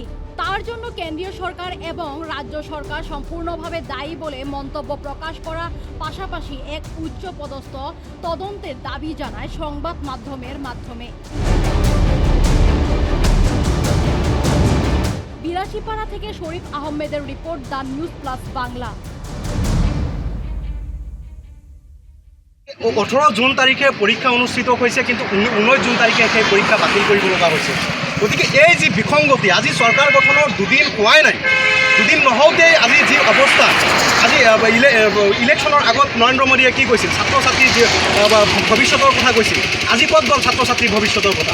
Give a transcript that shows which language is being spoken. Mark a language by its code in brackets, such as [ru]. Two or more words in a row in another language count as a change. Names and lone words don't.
[bn] তার জন্য কেন্দ্রীয় সরকার এবং রাজ্য সরকার সম্পূর্ণভাবে দায়ী বলে মন্তব্য প্রকাশ করা পাশাপাশি এক উচ্চপদস্থ তদন্তের দাবি জানায় সংবাদ মাধ্যমের মাধ্যমে। বিলাসীপাড়া থেকে শরীফ আহমেদের রিপোর্ট, দ্য নিউজ প্লাস বাংলা। [as] 18 জুন তাৰিখে পৰীক্ষা অনুষ্ঠিত হৈছে, কিন্তু 19 জুন তাৰিখে সেই পৰীক্ষা বাতিল কৰিব লগা হৈছে। গতিকে এই যি বিসংগতি, আজি চৰকাৰ গঠনৰ দুদিন হোৱাই নাই, দুদিন নহওঁতেই আজি যি অৱস্থা, আজি ইলেকশ্যনৰ আগত নৰেন্দ্ৰ মোদীয়ে কি কৈছিল, ছাত্ৰ ছাত্ৰীৰ যি ভৱিষ্যতৰ কথা কৈছিল, আজি ক'ত গ'ল ছাত্ৰ ছাত্ৰীৰ ভৱিষ্যতৰ কথা?